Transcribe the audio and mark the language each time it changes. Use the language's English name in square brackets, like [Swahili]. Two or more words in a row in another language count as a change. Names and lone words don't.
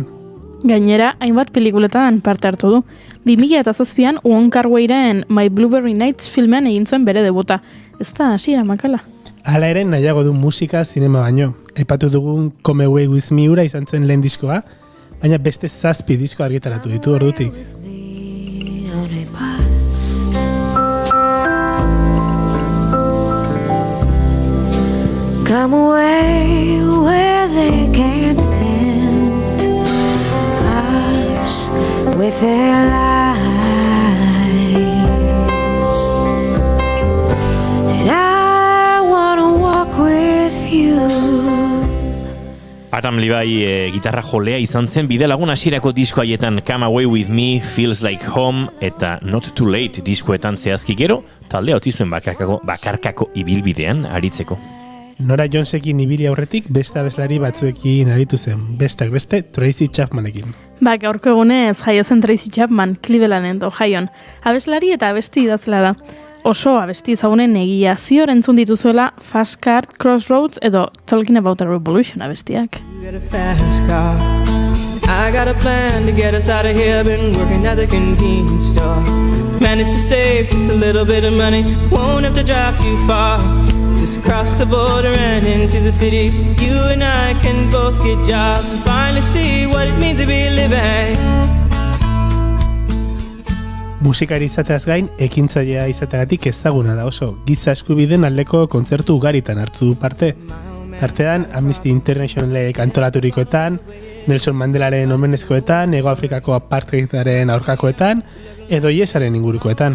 [Basque] Gainera, hainbat pelikuletan parte hartu du. 2007an Wong Kar-wairen My Blueberry Nights filmean egin zuen bere debuta. Ez da hasiera makala. Hala ere nahiago du musika zinema baino. Aipatu dugun Come Away With Me ura izan zen lehen diskoa, baina beste 7 disko argitaratu ditu ordutik. [English] Come away where they can't tempt us with their lies. And I wanna walk with you. [Basque] Adam Levy gitarra jolea izan zen bide lagun hasierako disko haietan Come Away With Me, Feels Like Home eta Not Too Late diskoetan zehazki gero, taldea utzi zuen bakarkako ibilbidean aritzeko. Nora Jonesekin ibili aurretik beste abeslari batzuekin aritu zen, besteak beste Tracy Chapmanekin. Gaurko egunez jaio zen Tracy Chapman, Clevelanden Ohioan. Abeslari eta abesti idazlea da. Oso abesti ezagunen egia zior entzun dituzuela Fast Car, Crossroads edo Talking About a Revolution abestiak. [English] I got a plan to get us out of here. Been working at the convenience store. Managed to save just a little bit of money. Won't have to drive too far. Just cross the border and into the city. You and I can both get jobs and finally see what it means to be living. [Basque] Musikari izateaz gain, ekintzailea izateagatik ezaguna da oso. Giza eskubideen aldeko kontzertu ugaritan hartu du parte. Tartean, Amnesty Internationalek antolaturikoetan, Nelson Mandelaren omenezkoetan, Hego Afrikako apartheidaren aurkakoetan, edo Iesaren ingurukoetan.